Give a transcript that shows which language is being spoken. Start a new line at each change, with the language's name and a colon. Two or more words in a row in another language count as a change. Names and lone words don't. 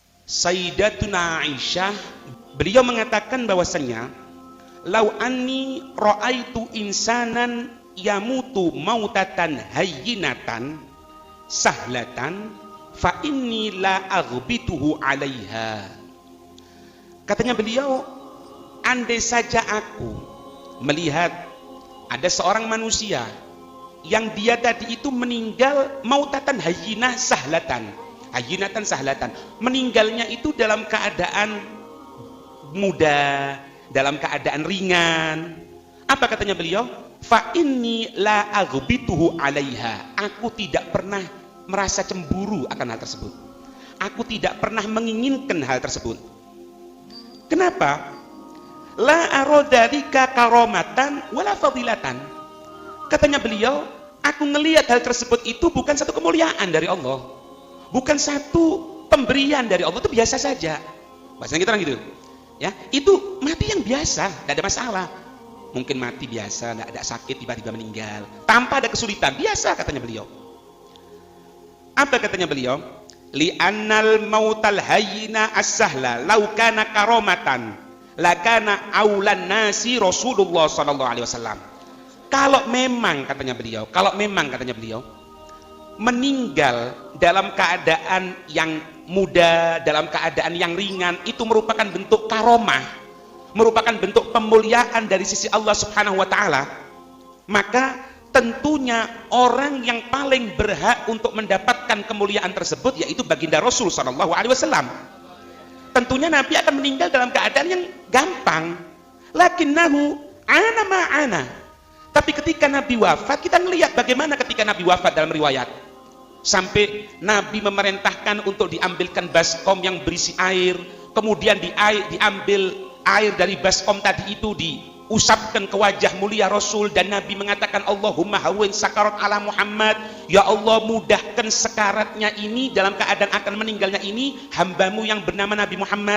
Arabic: Sayyidatuna Aisyah, beliau mengatakan bahwasanya لو أني رأيت إنسانا يموت موتة هينة سهلة فإني لا أغبطه عليها.
Indonesian: Katanya beliau, andai saja aku melihat ada seorang manusia yang dia tadi itu meninggal
Arabic: موتة هينة سهلة، هينة سهلة,
Indonesian: meninggalnya itu dalam keadaan mudah, dalam keadaan ringan. Apa katanya beliau?
Arabic: فإني لا أغبطه عليها.
Indonesian: Aku tidak pernah merasa cemburu akan hal tersebut. Aku tidak pernah menginginkan hal tersebut. Kenapa?
Arabic: لا أرى ذلك كرامة ولا فضيلة.
Indonesian: Katanya beliau, aku ngelihat hal tersebut itu bukan satu kemuliaan dari Allah, bukan satu pemberian dari Allah, itu biasa saja. Bahasanya kita orang gitu, ya, itu mati yang biasa, tidak ada masalah. Mungkin mati biasa, tidak ada sakit, tiba-tiba meninggal tanpa ada kesulitan, biasa katanya beliau. Apa katanya beliau?
Arabic: لأن الموت الهين السهل لو كان كرامة لكان أولى الناس رسول الله صلى الله عليه وسلم.
Indonesian: Kalau memang katanya beliau meninggal dalam keadaan yang mudah, dalam keadaan yang ringan, itu merupakan bentuk karomah, merupakan bentuk pemuliaan dari sisi Allah
Arabic: سبحانه وتعالى,
Indonesian: maka tentunya orang yang paling berhak untuk mendapatkan kemuliaan tersebut yaitu baginda Rasul
Arabic: صلى الله عليه وسلم.
Indonesian: Tentunya Nabi akan meninggal dalam keadaan yang gampang.
Arabic: لكنه أنا معنا.
Indonesian: Tapi ketika Nabi wafat, kita melihat bagaimana ketika Nabi wafat dalam riwayat. Sampai Nabi memerintahkan untuk diambilkan baskom yang berisi air, kemudian diambil air dari baskom tadi itu diusapkan ke wajah mulia Rasul, dan Nabi mengatakan,
Arabic: اللهم هون سكرات على محمد,
Indonesian: ya Allah mudahkan sekaratnya ini dalam keadaan akan meninggalnya ini hambamu yang bernama Nabi Muhammad.